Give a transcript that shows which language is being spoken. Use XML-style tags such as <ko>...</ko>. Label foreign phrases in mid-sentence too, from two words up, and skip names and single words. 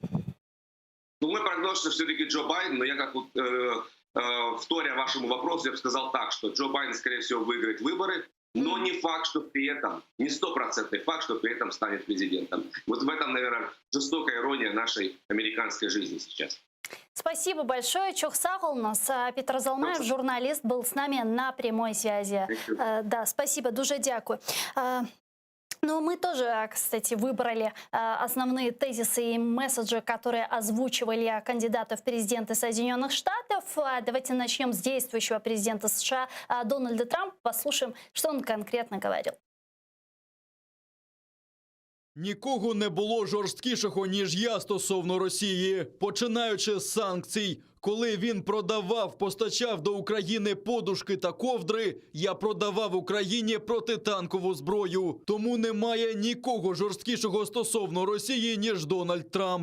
<ru>Мой прогноз, что все-таки Джо Байден, но я как вторя вашему вопросу, я бы сказал так, что Джо Байден, скорее всего, выиграет выборы, но не факт, что при этом, не стопроцентный факт, что при этом станет президентом. Вот в этом, наверное, жестокая ирония нашей американской жизни сейчас. Спасибо большое.</ru> <crh>Чох сағыл нас.</crh> <ru>Петр Залмаев, журналист, был с нами на прямой связи. Да, спасибо,</ru> <uk>дуже дякую.</uk> <ru>Но мы тоже, кстати, выбрали основные тезисы и месседжи, которые озвучивали кандидаты в президенты Соединенных Штатов. Давайте начнем с действующего президента США Дональда Трампа. Послушаем, что он конкретно говорил.</ru> <uk>Нікого не було жорсткішого, ніж я стосовно Росії, починаючи з санкцій. Коли він постачав до України подушки та ковдри, я продавав Україні протитанкову зброю. Тому немає нікого жорсткішого стосовно Росії, ніж Дональд Трамп.</uk>